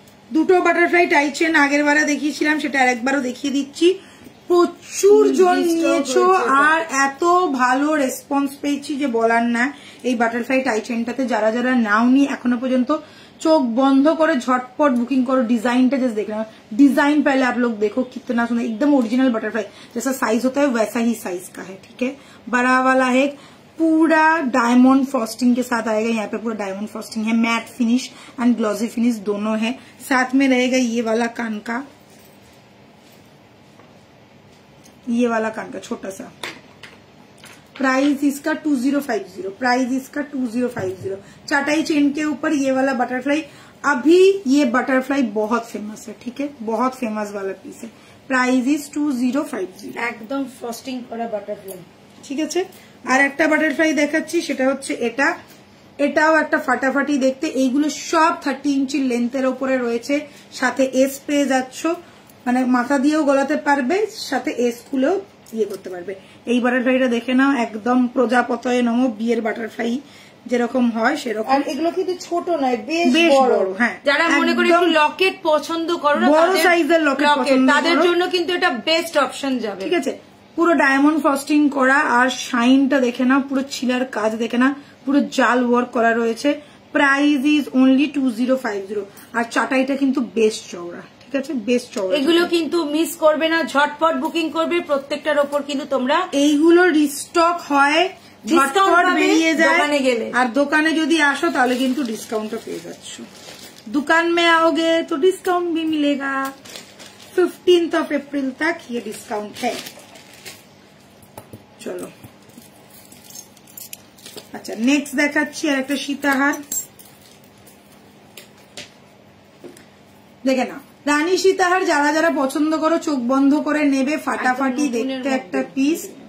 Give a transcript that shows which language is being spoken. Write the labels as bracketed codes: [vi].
[bn] দুটো বাটারফ্লাই টাই চেন আগের বারে দেখিয়েছিলাম, সেটা আরেকবারও দেখিয়ে দিচ্ছি। প্রচুর জন নিয়েছো আর এত ভালো রেসপন্স পেয়েছি যে বলার না। এই বাটারফ্লাই টাই চেনটাতে যারা যারা নাওনি এখনো পর্যন্ত, [hi] चोख बंद करे झटपट बुकिंग करो। डिजाइन जैसे देख रहे हो, डिजाइन पहले आप लोग देखो कितना सुंदर, एकदम ओरिजिनल बटरफ्लाई जैसा साइज होता है वैसा ही साइज का है। ठीक है, बड़ा वाला है, पूरा डायमंड फ्रॉस्टिंग के साथ आएगा। यहाँ पे पूरा डायमंड फ्रॉस्टिंग है, matte finish and glossy finish दोनों है। साथ में रहेगा ये वाला कान का, ये वाला कान का छोटा सा। प्राइस इसका 2050, प्राइस इसका 2050। चाटाई चेन के ऊपर ये वाला बटरफ्लाई, अभी ये बटरफ्लाई बहुत फेमस है। ठीक है, बहुत फेमस वाला पीस है। [en] price is 2050, [hi] एकदम फ्रस्टिंग करा बटरफ्लाई। ठीक है, [bn] আর একটা বাটারফ্লাই দেখাচ্ছি, সেটা হচ্ছে এটা। এটাও একটা ফাটাফাটি দেখতে। এইগুলো সব 30 ইঞ্চি লেন্থের উপরে রয়েছে, সাথে এস পেয়ে যাচ্ছ, মানে মাথা দিয়েও গলাতে পারবে, সাথে এস খুলেও ইয়ে করতে পারবে। এই বাটারফ্লাইটা দেখে নাও, একদম প্রজাপতয়ে নমো, বিয়ের বাটারফ্লাই যেরকম হয় সেরকম। আর এগুলো কিন্তু ছোট নয়, বেশ বড়। হ্যাঁ, যারা মনে করে একটু লকেট পছন্দ করো না, বড় সাইজের লকেট পছন্দ, তাদের জন্য কিন্তু এটা বেস্ট অপশন যাবে। ঠিক আছে, পুরো ডায়মন্ড ফ্রস্টিং করা, আর শাইনটা দেখে না, পুরো ছিলার কাজ দেখে না, পুরো জাল ওয়ার্ক করা রয়েছে। Price is only 2050। আর চাটাইটা কিন্তু বেশ চওড়া, ঠিক আছে, বেশ চওড়া। এগুলো কিন্তু মিস করবে না, ঝটপট বুকিং করবে। প্রত্যেকটার ওপর কিন্তু তোমরা এইগুলো রিস্টক হয়, ঝটপট বেরিয়ে যায় দোকানে গেলে। আর দোকানে যদি আসো তাহলে কিন্তু ডিসকাউন্টও পেয়ে যাচ্ছ। [hi] दुकान में आओगे तो डिस्काउंट भी मिलेगा। 15 अप्रैल तक ये डिस्काउंट है। चलो, अच्छा नेक्स्ट [bn] দেখাচ্ছি আর একটা সীতাহার। দেখে না, রানী সীতাহার যারা যারা পছন্দ করো চোখ বন্ধ করে নেবে, ফাটাফাটি দেখতে একটা পিস।